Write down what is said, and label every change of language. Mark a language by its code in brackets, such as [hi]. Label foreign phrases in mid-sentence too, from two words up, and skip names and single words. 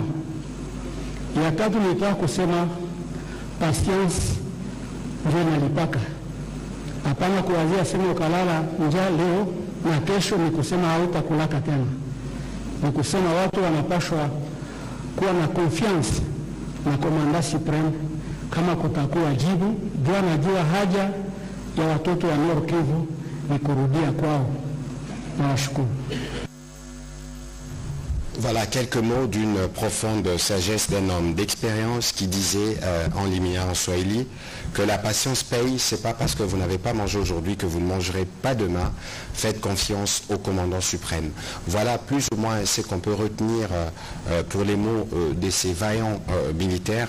[sw] Ya tatu, nilitaka kusema patience ndio nalipaka. Hapana kuwazia sema ukalala njaa leo na kesho ni kusema hautakulaka tena. Ni kusema watu wanapashwa kuwa na confiance na [fr] komanda supreme [sw] kama kutakuwa jibu. Ndio anajua haja ya watoto wa Nord Kivu ni kurudia kwao. Nawashukuru. [fr] Voilà quelques mots d'une profonde sagesse d'un homme d'expérience qui disait en limière en Swahili que la patience paye. C'est pas parce que vous n'avez pas mangé aujourd'hui que vous ne mangerez pas demain. Faites confiance au commandant suprême. Voilà plus ou moins ce qu'on peut retenir pour les mots de ces vaillants militaires.